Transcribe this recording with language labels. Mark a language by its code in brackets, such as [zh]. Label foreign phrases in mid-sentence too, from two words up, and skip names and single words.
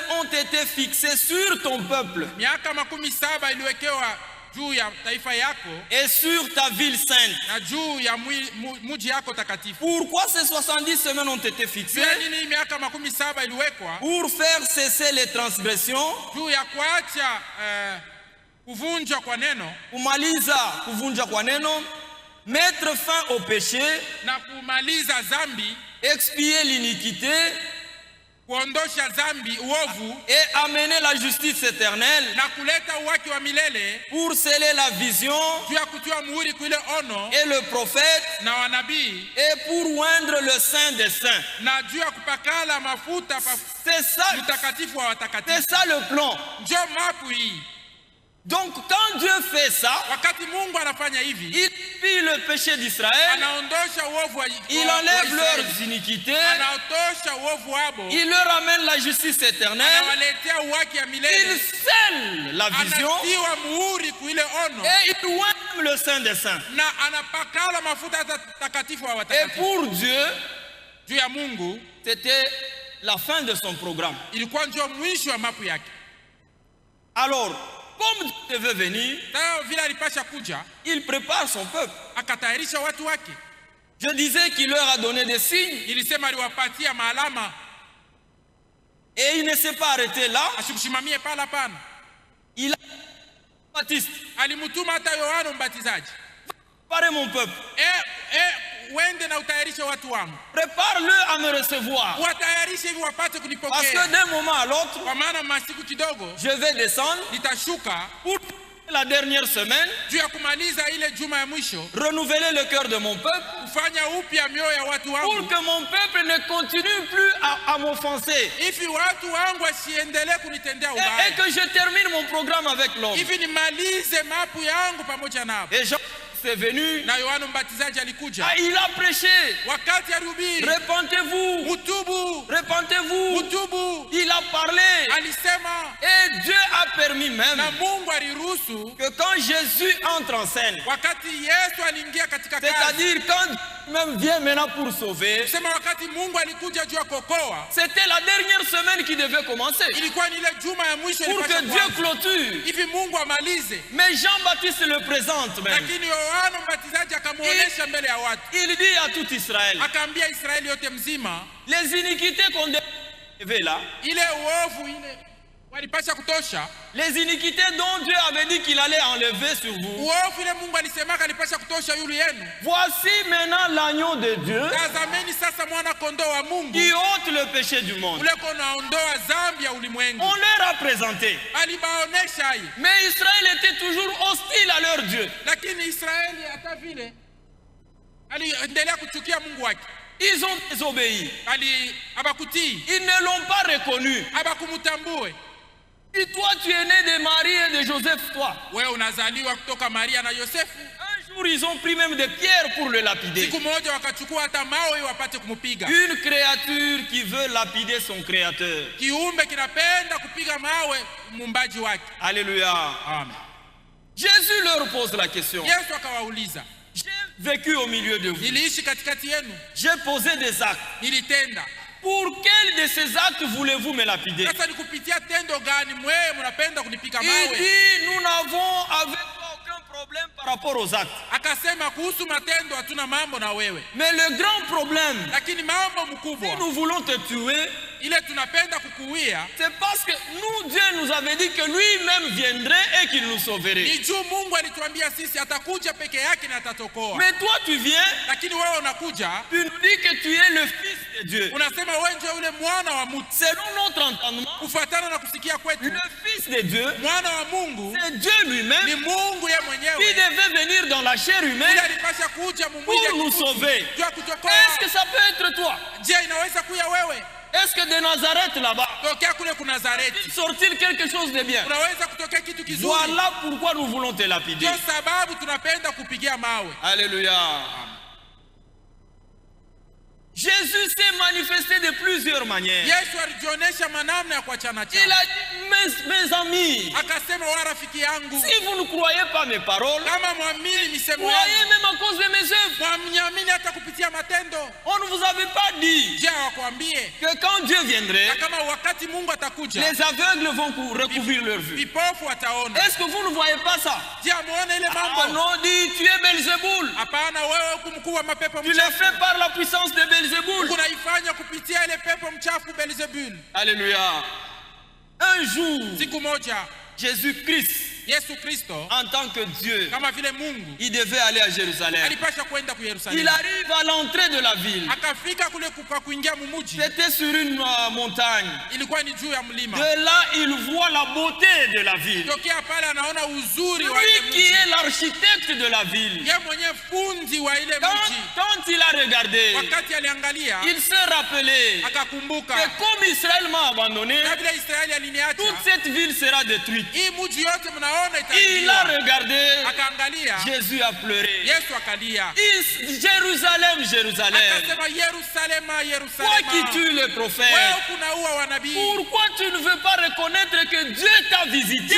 [fr] ont été fixés sur ton peuple [sw] Miaka 7 iliwekewa juu ya taifa yako [fr] et sur ta ville sainte. [sw] na juu ya mji yako takatifu. [fr] Pourquoi ces 70 semaines ont été fixées? [sw] Pia nini miaka 7 iliwekwa? [fr] Pour faire cesser les transgressions, [sw] Juu ya kuacha kuvunja kwa neno, kumaliza kuvunja kwa neno, [fr] mettre fin au péché, [sw] na kumaliza zambi, [fr] expier l'iniquité [sw] kuondosha zambi uovu, [fr] et amener la justice éternelle, [sw] na kuleta uwaki wa milele, [fr] pour sceller la vision [sw] juu ya kutia muhuri kuile ono [fr] et le prophète, [sw] na wanabii, [fr] et pour oindre le Saint des Saints. [sw] na juu ya kupakala mafuta [fr] C'est ça, [sw] mtakatifu wa watakatifu. [fr] c'est ça le plan. [sw] Ndio mapu hii. [fr] Donc quand Dieu fait ça, [sw] Wakati Mungu anafanya hivi, [fr] il pille le péché d'Israël, [sw] anaondosha uovu wa [fr] il enlève leurs iniquités, [sw] anaotosha uovu wabo, [fr] il leur amène la justice éternelle, [sw] anawaletea uwaki ya [fr] il [sw] milele, [fr] scelle la vision [sw] anatiwa muhuri kuile ono, [fr] et il oint le Saint des Saints. [sw] na anapakala mafuta takatifu wa [fr] Et [sw] watakatifu. [fr] pour Dieu, [sw] Juu ya Mungu [fr] c'était la fin de son programme. [sw] ilikuwa ndio mwisho wa mapu yake. [fr] Alors, comme Dieu devait venir, [sw] Sasa vile alipasha kuja, [fr] il prépare son peuple. [sw] akatayarisha watu wake. [fr] Je disais qu'il leur a donné des signes [sw] Ilisema aliwapatia maalama, [fr] et il ne s'est pas arrêté là. [sw] asikushimamie pala pana. [fr] Il a Baptiste, [sw] Alimutuma hata Yohana Mbatizaji, [fr] préparez mon peuple, [sw] wende na utayarishe watu wangu, [fr] prépare-le à me recevoir. [sw] watayarishe hivi wapate [fr] Parce [sw] kunipokea, [fr] que d'un moment à l'autre, [sw] kwa maana masiku kidogo [fr] je vais descendre [sw] nitashuka [fr] pour la dernière semaine, [sw] juu ya kumaliza ile juma ya mwisho, [fr] renouveler le cœur de mon peuple, [sw] kufanya upya mioyo ya watu [fr] pour [sw] wangu, [fr] que mon peuple ne continue plus à m'offenser. [sw] hivi watu wangu wasiendelee kunitendea [fr] Et [sw] ubaya, [fr] que je termine mon programme avec l'homme. [sw] hivi nimalize mapu yangu pamoja nao. [fr] Et Jean est venu, [sw] Na Yohana Mbatizaji alikuja, [fr] il a prêché. [sw] wakati alihubiri, [fr] Repentez-vous, [sw] mutubu, [fr] repentez-vous. [sw] mutubu, [fr] Il a parlé. [sw] alisema, [fr] Et Dieu a permis même [sw] na Mungu aliruhusu [fr] que quand Jésus entre en scène, [sw] wakati Yesu aliingia katika kazi, [fr] c'est-à-dire quand Dieu même vient maintenant pour sauver, [sw] sema wakati Mungu alikuja juu ya kuokoa, [fr] c'était la dernière semaine qui devait commencer [sw] ilikuwa ni ile juma ya mwisho [fr] pour [sw] ilipaswa [fr] que Dieu [sw] kuanza. [fr] clôture. [sw] Hivi Mungu amalize, [fr] Mais Jean-Baptiste le présente même. [sw] lakini Yohana Mbatizaji akamuonesha mbele ya watu, [fr] Il dit à tout Israël, [sw] akaambia Israeli yote mzima, [fr] les iniquités qu'on devait là, [sw] ile uovu ile walipasha kutosha, [fr] les iniquités dont Dieu avait dit qu'il allait enlever sur vous. [sw] uovu ile Mungu alisemaka alipasha kutosha yulu yenu. [fr] Voici maintenant l'agneau de Dieu [sw] Tazameni sasa mwana kondoo wa Mungu [fr] qui ôte le péché du monde. [sw] ule konaondoa dhambi ya ulimwengu. [fr] On leur a présenté. [sw] Alibaonesha hii, [fr] Mais Israël était toujours hostile à leur Dieu. [sw] lakini Israeli hata vile aliendelea kuchukia Mungu wake, [fr] Ils ont désobéi. [sw] abakutii, [fr] Ils ne l'ont pas reconnu. [sw] abakumutambue. [fr] Et toi, tu es né de Marie et de Joseph, toi. [sw] Wewe unazaliwa kutoka Maria na Yosefu. [fr] Un jour, ils ont pris même des pierres pour le lapider. [sw] Siku moja wakachukua hata mawe wapate kumupiga. [fr] Une créature qui veut lapider son créateur. [sw] Kiumbe kinapenda kupiga mawe muumbaji wake. [fr] Alléluia. Amen. Jésus leur pose la question. [sw] Yesu akawauliza, [fr] J'ai vécu au milieu de vous. [sw] niliishi katikati yenu, [fr] J'ai posé des actes. [sw] nilitenda. [fr] Pour quel de ces actes voulez-vous me lapider? [sw] Sasa ni kupitia tendo gani mwewe mnapenda kunipiga [fr] Il [sw] mawe? [fr] dit, nous n'avons avec toi aucun problème par rapport aux actes. [sw] Akasema kuhusu matendo hatuna mambo na wewe, [fr] Mais le grand problème, [sw] lakini mambo [fr] si [sw] mkubwa [fr] nous voulons te tuer, [sw] ile tunapenda kukuia [fr] c'est parce que nous, Dieu nous avait dit que lui-même viendrait et qu'il nous sauverait. [sw] ni juu Mungu alituambia sisi atakuja peke yake na atatokoa. [fr] Mais toi, tu viens, [sw] Lakini wewe unakuja [fr] tu nous dis que tu es le Fils de Dieu. [sw] unasema wewe ndio yule mwana wa mtu. [fr] Selon notre entendement, [sw] Kufuatana na kusikia kwetu, [fr] le Fils de Dieu, [sw] mwana wa Mungu [fr] c'est Dieu [sw] ni [fr] lui-même [sw] Mungu yeye [fr] qui [sw] mwenyewe, [fr] devait venir dans la chair [sw] ili [fr] humaine [sw] alipasha kuja mumwili [fr] pour nous sauver. [sw] juu ya kutokoa. [fr] Est-ce que ça peut être toi? [sw] Je, inaweza kuya wewe? [fr] Est-ce que de Nazareth là-bas, [sw] Tokea kule ku Nazareti [fr] sort-il quelque chose de bien? [sw] unaweza kutokea kitu kizuri. [fr] Voilà pourquoi nous voulons te lapider. [sw] Ndio sababu tunapenda kupigia mawe. [fr] Alléluia. Jésus s'est manifesté de plusieurs manières. [sw] Yesu alijionyesha manamna ya kuachana [fr] Il [sw] chana. [fr] a dit, mais mes amis, [sw] akasema wa rafiki yangu, [fr] si vous ne croyez pas mes paroles, [sw] kama mwamini misemo [fr] croyez [sw] yangu, [fr] même à cause de mes œuvres. [sw] mwamini hata kupitia matendo. [fr] On ne vous avait pas dit [sw] Je wakwambie [fr] que quand Dieu viendrait, [sw] na kama wakati Mungu atakuja [fr] les aveugles vont recouvrir leur vue. [sw] vipofu wataona. [fr] Est-ce que vous ne voyez pas ça? [sw] Je amuone ile [fr] Ah [sw] mambo? [fr] non, dit, tu es Belzéboul. [sw] Hapana, wewe huku mkuu wa mapepo [fr] Tu l'as [sw] mchafu. [fr] fait par la puissance de Belzéboul. [sw] Unaifanya kupitia ile pepo mchafu Beelzebul. [fr] Alléluia. Un jour, [sw] Siku moja [fr] Jésus-Christ, [sw] Yesu Kristo [fr] en tant que Dieu, [sw] kama vile Mungu [fr] il devait aller à Jérusalem. [sw] alipasha kwenda ku [fr] Il [sw] Yerusalemu. [fr] arrive à l'entrée de la ville. [sw] Akafika kule kwa kuingia mumuji, [fr] C'était sur une montagne. [sw] ilikuwa ni juu ya mlima. [fr] De là, il voit la beauté de la ville. [sw] Tokea pale anaona uzuri wa ile [fr] Lui qui [sw] mji. [fr] est l'architecte de la ville. [sw] Yeye mwenyewe fundi wa ile mji. [fr] Quand il a regardé, [sw] Wakati aliangalia [fr] il s'est rappelé [sw] akakumbuka [fr] que comme Israël m'a abandonné, [sw] kabla Israeli aliniacha, [fr] toute cette ville sera détruite. [sw] hii mji yote mnaona [fr] Il a [sw] itaanguka. [fr] regardé, [sw] Akaangalia, [fr] Jésus a pleuré. [sw] Yesu akalia. [fr] Jérusalem, Jérusalem, [sw] Akasema Yerusalema, [fr] toi [sw] Yerusalema, [fr] qui tues les [sw] wewe [fr] prophètes, [sw] kunaua wanabii. [fr] pourquoi tu ne veux pas reconnaître que Dieu t'a visité?